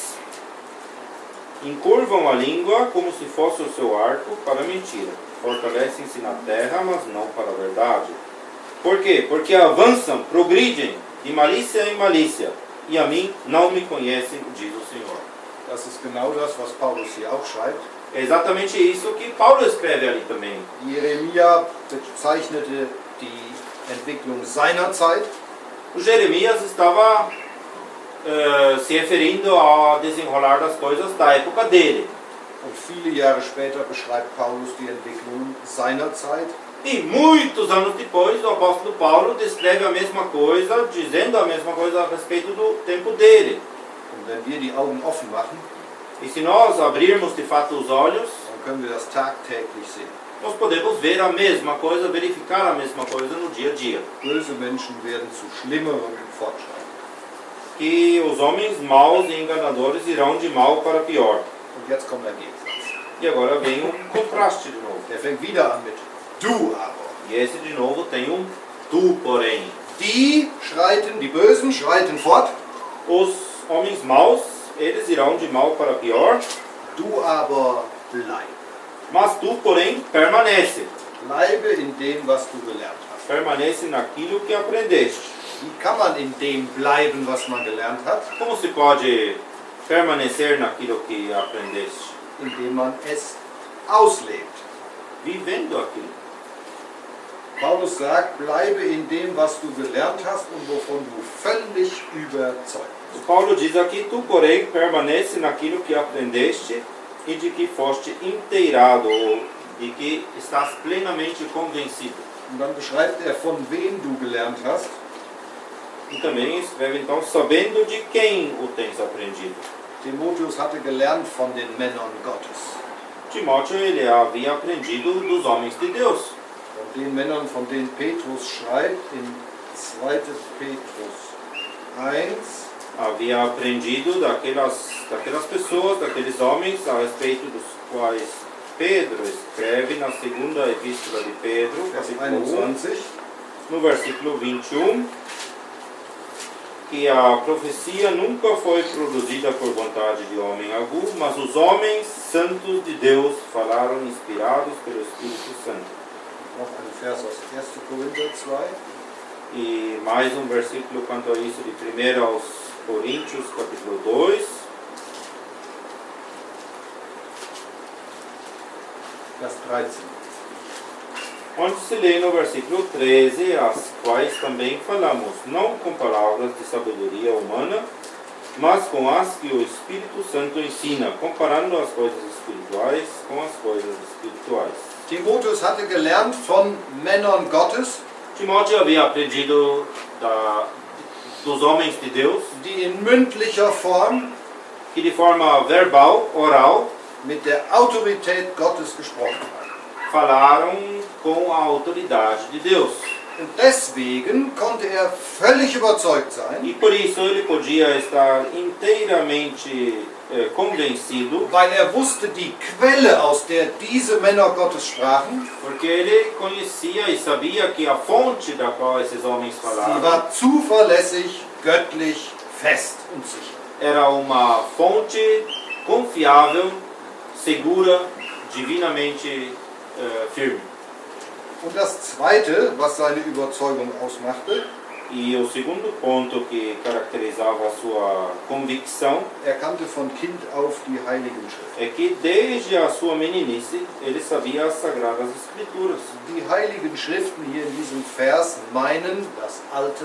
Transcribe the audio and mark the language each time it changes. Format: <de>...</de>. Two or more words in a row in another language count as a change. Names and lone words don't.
<pt>Encurvam a língua como se fosse o seu arco para a mentira. Fortalecem-se na terra, mas não para a verdade. Por quê? Porque avançam, progridem de malícia em malícia, e a mim não me conhecem, diz o Senhor.</pt> <de>Das ist genau das, was Paulus hier auch schreibt.</de> <pt>É exatamente isso que Paulo escreve ali também.</pt> <de>Jeremia bezeichnete die Entwicklung seiner Zeit.</de> <pt>O Jeremias estava se referindo ao desenrolar das coisas da época dele.</pt> <de>Und viele Jahre später beschreibt Paulus die Entwicklungen seiner Zeit.</de> <pt>E muitos anos depois, o apóstolo Paulo descreve a mesma coisa, dizendo a mesma coisa a respeito do tempo dele.</pt> <de>Und wenn wir die Augen offen machen,</de> <pt>E se nós abrirmos de fato os olhos,</pt> <de>dann können wir das tagtäglich sehen.</de> <pt>nós podemos ver a mesma coisa, verificar a mesma coisa no dia a dia.</pt> <de>Böse Menschen werden zu schlimmerem fortschreiten.</de> <pt>Que os homens maus e enganadores irão de mal para pior.</pt> <de>Und jetzt kommt ein Gegensatz.</de> <pt>E agora vem um contraste de novo.</pt> <de>Er fängt wieder an mit du aber.</de> <pt>E esse de novo tem um tu, porém.</pt> <de>Die Bösen schreiten fort,</de> <pt>Os homens maus, eles irão de mal para pior,</pt> <de>du aber bleib.</de> <pt>mas tu, porém, permanece.</pt> <de>Bleibe in dem, was du gelernt hast.</de> <pt>Permanece naquilo que aprendeste.</pt> <de>Wie kann man in dem bleiben, was man gelernt hat?</de> <pt>Como se pode permanecer naquilo que aprendeste?</pt> <de>Indem man es auslebt.</de> <pt>Vivendo aquilo.</pt> <de>Paulus sagt, bleibe in dem, was du gelernt hast und wovon du völlig überzeugt bist.</de> <pt>Paulo diz aqui, tu, porém, permanece naquilo que aprendeste e de que foste inteirado, ou de que estás plenamente convencido.</pt> <de>Und dann beschreibt er, von wem du gelernt hast.</de> <pt>E também escreve, então, sabendo de quem o tens aprendido.</pt> <de>Timotheus hatte gelernt von den Männern Gottes.</de> <pt>Timóteo, ele havia aprendido dos homens de Deus.</pt> <de>Von den Männern, von denen Petrus schreibt in 2. Petrus 1.</de> <pt>Havia aprendido daquelas pessoas, daqueles homens, a respeito dos quais Pedro escreve na segunda epístola de Pedro,</pt> <de>Vers</de> <pt>capítulo 1, 21. no versículo 21, que a profecia nunca foi produzida por vontade de homem algum, mas os homens santos de Deus falaram inspirados pelo Espírito Santo.</pt> <de>Noch ein Vers aus 1. Korinther 2.</de> <pt>E mais um versículo quanto a isso de 1 aos Coríntios, capítulo 2,</pt> <de>Vers 13.</de> <pt>onde se lê no versículo 13, as quais também falamos, não com palavras de sabedoria humana, mas com as que o Espírito Santo ensina, comparando as coisas espirituais com as coisas espirituais.</pt> <de>Timotheus hatte gelernt von Männern Gottes,</de> <pt>Timóteo havia aprendido dos homens de Deus,</pt> <de>die in mündlicher Form</de> <pt>que de forma verbal, oral,</pt> <de>mit der Autorität Gottes gesprochen haben.</de> <pt>falaram com a autoridade de Deus.</pt> <de>Und deswegen konnte er völlig überzeugt sein,</de> <pt>E por isso ele podia estar inteiramente convencido,</pt> <de>weil er wusste, die Quelle, aus der diese Männer Gottes sprachen,</de> <pt>porque ele conhecia e sabia que a fonte da qual esses homens</pt> <de>sie</de> <pt>falaram</pt> <de>war zuverlässig, göttlich, fest und sicher.</de> <pt>era uma fonte confiável, segura, divinamente firme.</pt> <de>Und das Zweite, was seine Überzeugung ausmachte,</de> <pt>E o segundo ponto que caracterizava a sua convicção</pt> <de>er kannte von Kind auf die Heiligen Schriften.</de> <pt>é que desde a sua meninice ele sabia as Sagradas Escrituras.</pt> <de>Die Heiligen Schriften hier in diesem Vers meinen das Alte</de>